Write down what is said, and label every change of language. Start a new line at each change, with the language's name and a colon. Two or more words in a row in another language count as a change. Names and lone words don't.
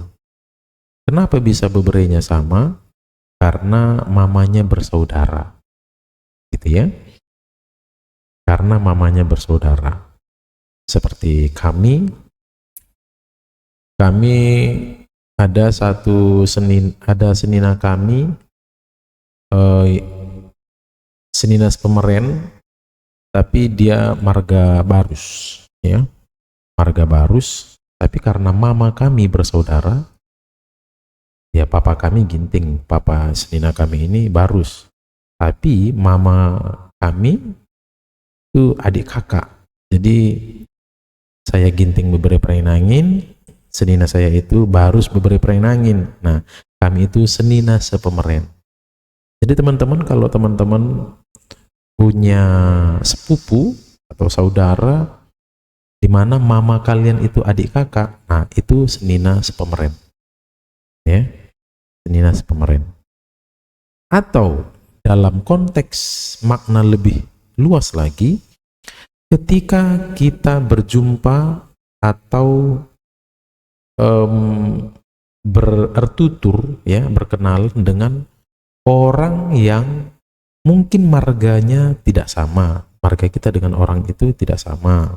Indonesian: Kenapa bisa beberenya sama? Karena mamanya bersaudara. Gitu ya. Karena mamanya bersaudara. Seperti kami ada senina kami,
Batak Karo: senina sepemeren,
Indonesian: tapi dia marga Barus, ya, marga Barus. Tapi karena mama kami bersaudara, ya papa kami Ginting, papa senina kami ini Barus. Tapi mama kami itu adik kakak. Jadi saya Ginting beberapa nangin, senina saya itu Barus beberapa nangin. Nah, kami itu
Batak Karo: senina sepemeren.
Indonesian: Jadi teman-teman, kalau teman-teman punya sepupu atau saudara di mana mama kalian itu adik kakak, nah itu
Batak Karo: senina sepemeren,
Indonesian: ya,
Batak Karo: senina sepemeren.
Indonesian: Atau dalam konteks makna lebih luas lagi, ketika kita berjumpa atau bertutur, ya, berkenalan dengan orang yang mungkin marganya tidak sama, marga kita dengan orang itu tidak sama.